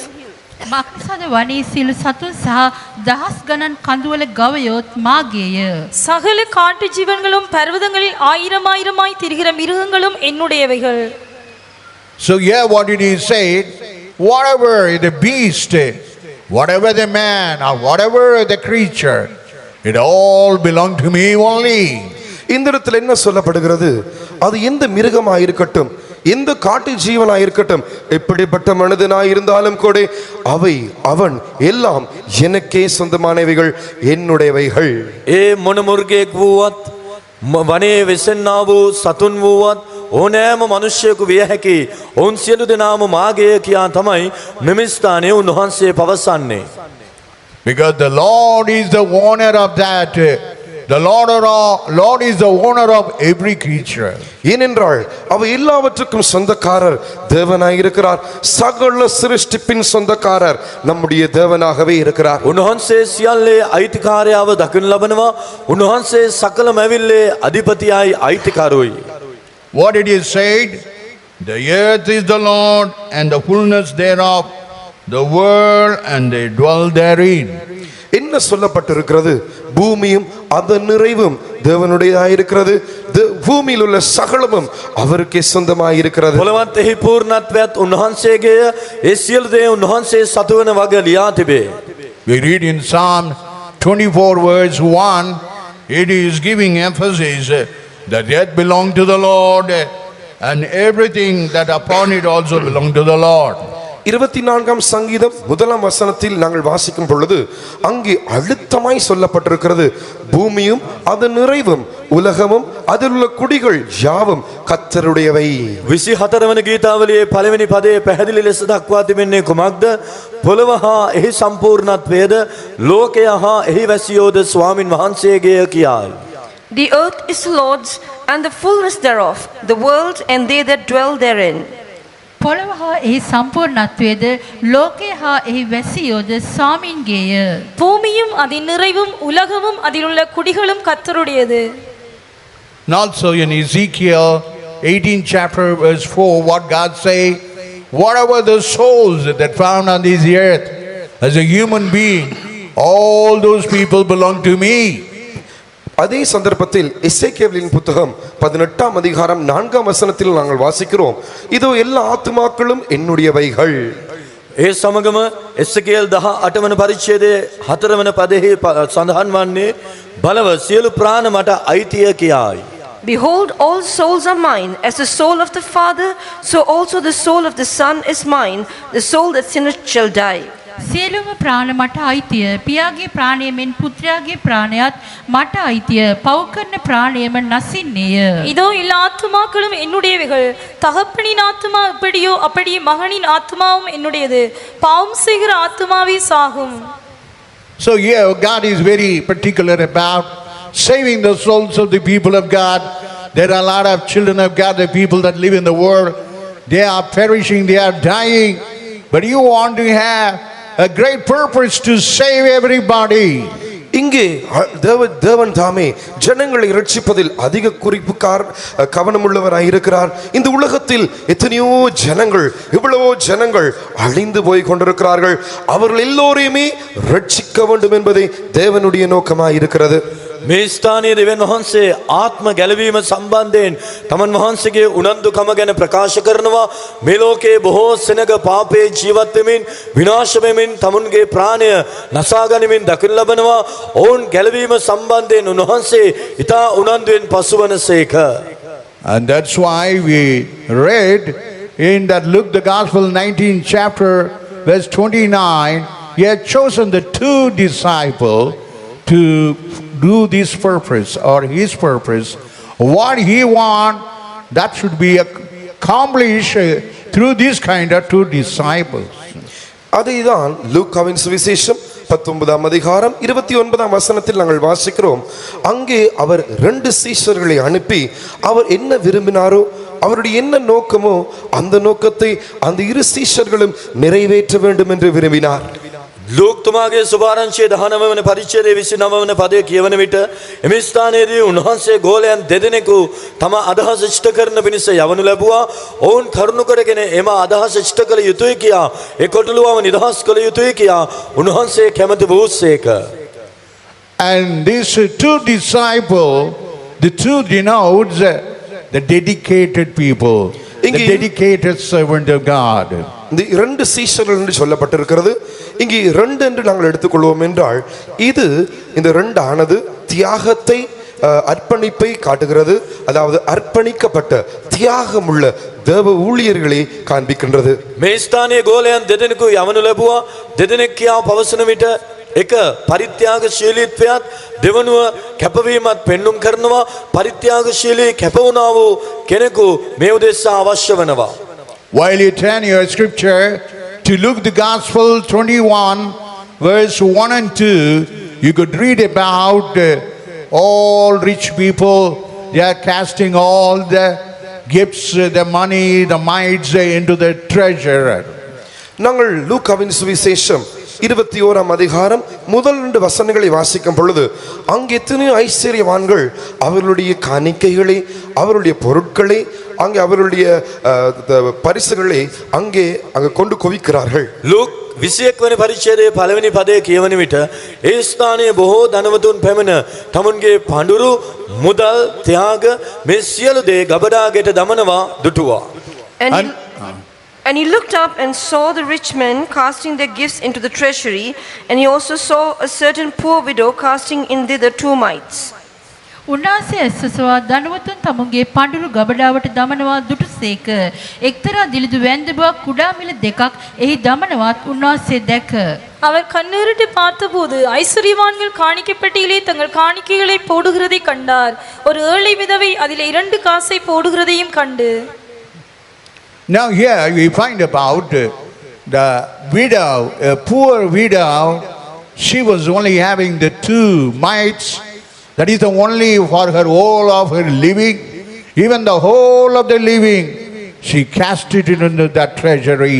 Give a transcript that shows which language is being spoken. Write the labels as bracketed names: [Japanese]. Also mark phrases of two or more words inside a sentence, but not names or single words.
[Sinhala] මක්නිසාද වනයේ සියලු සතුන් සහ දහස් ගණන් කඳුවල ගවයොත් මාගේය. [Tamil] சகல காட்டு ஜீவன்களும் பர்வதங்களில் ஆயிரமாய் திரிகிற மிருகங்களும் என்னுடையவைகள். [English] So here what did he say? Whatever the beast, whatever the man, or whatever the creature, it all belong to me only. [Tamil] இந்த இடத்துல என்ன சொல்லப்படுகிறது? அது எந்த மிருகமாயிருக்கட்டும், எந்த காட்டு ஜீவனாயிருக்கட்டும், எப்படிப்பட்ட மனிதனாயிருந்தாலும் கூட அவை அவன் எல்லாம் எனக்கே சொந்தமானவைகள், என்னுடையவைகள். [Sinhala] ඒ මොන මුර්ගයෙක් වූවත් වනයේ වෙසෙන්නා වූ සතුන් වූවත් ඕනෑම මනුෂ්‍යයෙකු විය හැකි ඔවුන් සියලු දෙනාම මාගේය කියා තමයි මෙම ස්ථානයේ උන්වහන්සේ පවසන්නේ. [English] Because the Lord is the owner of that. The Lord is the owner of every creature. [Tamil] ஏனென்றால் அவை எல்லாவற்றுக்கும் சொந்தக்காரர் தேவனாயிருக்கிறார். சகல சிருஷ்டிப்பின் சொந்தக்காரர் நம்முடைய தேவனாகவே இருக்கிறார். [Sinhala] උන්වහන්සේ සියල්ලේ අයිතිකාරයාව දකින ලබනවා. උන්වහන්සේ සකල මැවිල්ලේ අධිපතියයි අයිතිකාරෝයි. [English] What it is said, the earth is the Lord and the fullness thereof, the world and they dwell therein. [Tamil] என்ன சொல்லப்பட்டிருக்கிறது? பூமியும் அதன் நிறைவும் தேவனுடையதாயிருக்கிறது, பூமியில் உள்ள சகலமும் அவருக்கே சொந்தமாயிருக்கிறது. [Sinhala] පොළවත් එහි පූර්ණත්වයත් උන්වහන්සේගේය. ඒ සියලු දේ උන්වහන්සේ සතු වන වග ලියා තිබේ. [English] We read in Psalm 24 verse 1, it is giving emphasis that earth belong to the Lord and everything that upon it also belong to the Lord. [Tamil] 24ஆம் சங்கீதம் 1ஆம் வசனத்தில் நாங்கள் வாசிக்கும் பொழுது அங்கே அழுத்தமாய் சொல்லப்பட்டிருக்கிறது, பூமியும் அதன் நிறைவும் உலகமும் அதில் உள்ள குடிகள் யாவும் கர்த்தருடையவை. [Sinhala] 24 වන ගීතාවලියේ පළවෙනි පදයේ පැහැදිලි ලෙස දක්වා තිබෙන්නේ කුමක්ද? පොළව හා එහි සම්පූර්ණත්වයේද ලෝකය හා එහි වැසියෝද ස්වාමින් වහන්සේගේය කියයි. [English] The earth is the Lord's and the fullness thereof, the world and they that dwell therein. [Sinhala] පොළව හා එහි සම්පූර්ණත්වයේද ලෝකය හා එහි වැසියෝද ස්වාමින්ගේය. [Tamil] பூமியும் அதன் நிறைவும் உலகமும் அதிலுள்ள குடிகளும் கர்த்தருடையது. [English] And also in Ezekiel 18 chapter verse 4, what God say, whatever the souls that found on this earth as a human being, all those people belong to me. [Tamil] அதே சந்தர்ப்பத்தில் எசேக்கியேலின் புத்தகம் 18ஆம் அதிகாரம் 4ஆம் வசனத்தில் நாங்கள் வாசிக்கிறோம், இதோ எல்லா ஆத்துமாக்களும் என்னுடையவைகள். [Sinhala] ඒ සමගම එස්සකේල් 18 වන පරිච්ඡේදයේ 4 වන පදෙහි සඳහන් වන්නේ බලව සියලු ප්‍රාණ මට අයිතිය කියයි. [English] Behold, all souls are mine. As the soul of the Father, so also the soul of the Son is mine. The soul that sinneth shall die. [Sinhala] සියලුම ප්‍රාණ මට අයිතිය. පියාගේ ප්‍රාණය මෙන් පුත්‍රයාගේ ප්‍රාණයත් මට අයිතිය. පව් කරන ප්‍රාණයම නසින්නේය. [Tamil] இதோ எல்லா ஆத்துமாக்களும் என்னுடையவைகள். தகப்பனின் ஆத்துமா எப்படியோ அப்படியே மகனின் ஆத்துமாவும் என்னுடையது. பாவம் செய்கிற ஆத்துமாவே சாகும். [English] So here God is very particular about saving the souls of the people of God. There are a lot of children of God, the people that live in the world. They are perishing, they are dying. But you want to have a great purpose to save everybody. [Tamil] இங்கே தேவன் தாமே ஜனங்களை ரட்சிப்பதில் அதிக கவனமுள்ளவராய் இருக்கிறார். இந்த உலகத்தில் எத்தனையோ ஜனங்கள், இவ்வளவோ ஜனங்கள் அழிந்து போய் கொண்டிருக்கிறார்கள். அவர்கள் எல்லோரையுமே ரட்சிக்க வேண்டும் என்பதே தேவனுடைய நோக்கமாய் இருக்கிறது. [Sinhala] මේ ස්ථානයේ දෙවියන් වහන්සේ ආත්ම ගැලවීම සම්බන්ධයෙන් තමන් වහන්සේගේ උනන්දුකම ගැන ප්‍රකාශ කරනවා. මේ ලෝකයේ බොහෝ සෙනග පාපේ ජීවත් වෙමින් විනාශ වෙමින් තමුන්ගේ ප්‍රාණය නසා ගනිමින් දකින්න ලබනවා. ඔවුන් ගැලවීම සම්බන්ධයෙන් උන්වහන්සේ ඊට උනන්දුවෙන් පසුවනසේක. [English] And that's why we read in that Luke the Gospel 19 chapter verse 29, he had chosen the 2 disciples to do this purpose or his purpose. What he want, that should be accomplished through this kind of 2 disciples. [Tamil] அதைதான் லூக்காவின் சுவிசேஷம் 19ஆம் அதிகாரம் 29ஆம் வசனத்தில் நாங்கள் வாசிக்கிறோம். அங்கே அவர் 2 சீஷர்களை அனுப்பி அவர் என்ன விரும்பினாரோ, அவருடைய என்ன நோக்கமோ அந்த நோக்கத்தை அந்த 2 சீஷர்களும் நிறைவேற்ற வேண்டும் என்று விரும்பினார். [Sinhala] ලූක් තුමාගේ සුභාරංචියේ 19 වන පරිච්ඡේදයේ 29 වන පදයේ කියවන විට එම ස්ථානයේදී උන්වහන්සේ ගෝලයන් දෙදෙනෙකු තම අදහස ඉෂ්ට කරන පිණිස යවනු ලැබුවා. ඔවුන් කරුණු කරගෙන එම අදහස ඉෂ්ට කළ යුතුය කියා ඒ කොටලුවම නිදහස් කළ යුතුය කියා උන්වහන්සේ කැමති වූසේක. [English] And these 2 disciples, the 2 denotes the dedicated people, the dedicated servant of God. [Tamil] இந்த 2 சீஷர்கள் என்று சொல்லப்பட்டிருக்கிறது. இங்கே 2 என்று நாங்கள் எடுத்துக்கொள்வோம் என்றால் இது இந்த 2 ஆனது தியாகத்தை, அர்ப்பணிப்பை காட்டுகிறது. அதாவது அர்ப்பணிக்கப்பட்ட தியாகமுள்ள தேவ ஊழியர்களை காண்பிக்கின்றது. [Sinhala] මේ ස්ථානයේ ගෝලයන් දෙදෙනෙකු යවනු ලැබුවා. දෙදෙනෙක් කියා පවසන විට එක පරිත්‍යාගශීලීත්වයත් දෙවනුව කැපවීමත් පෙන්눔 කරනවා. පරිත්‍යාගශීලී කැප වුණා වූ කෙනෙකු මේ උදෙසා අවශ්‍ය වෙනවා. [English] While you turn your scripture to Luke the Gospel 21 verse 1 and 2, you could read about all rich people. They are casting all the gifts, the money, the mites into the treasure. [Tamil] நாங்கள் லூக்காவின் சுவிசேஷம் 21ஆம் அதிகாரம் முதல் 2 வசனங்களை வாசிக்கும் பொழுது அங்கே எத்தனையோ ஐஸ்வர்யவான்கள் அவர்களுடைய காணிக்கைகளை, அவருடைய பொருட்களை, அங்கே அவருடைய பரிசுகளை அங்கே கொண்டு குவிக்கிறார்கள். [Sinhala] ලූක් 21 වෙනි පරිච්ඡේදයේ පළවෙනි පදයේ කියවන විට ඒ ස්ථානයේ බොහෝ ධනවතුන් පැමිණ තමුන්ගේ පඬුරු, මුදල්, ත්‍යාග මේ සියලු දේ ගබඩාගෙට දමනවා දුටුවා. [English] And he looked up and saw the rich men casting their gifts into the treasury, and he also saw a certain poor widow casting in thither 2 mites. [Sinhala] උන්වහන්සේ ඇස්සසවා ධනවතුන් තමුන්ගේ පඬුරු ගබඩාවට දමනවා දුටුසේක. එක්තරා දිලිදු වැන්දබුවක් කුඩා මිල 2ක් එහි දමනවත් උන්වහන්සේ දැක. [Tamil] அவர் கண்ணேறிட்டு பார்த்தபோது ஐஸ்வர்யவான்கள் காணிக்கைப்பட்டியிலே தங்கள் காணிக்கைகளை போடுகிறதை கண்டார். ஒரு ஏழை விதவை அதிலே 2 காசை போடுகிறதையும் கண்டு. [English] Now here we find about the widow, a poor widow. She was only having the 2 mites. That is the only for her whole of her living. Even the whole of the living, she cast it into that treasury.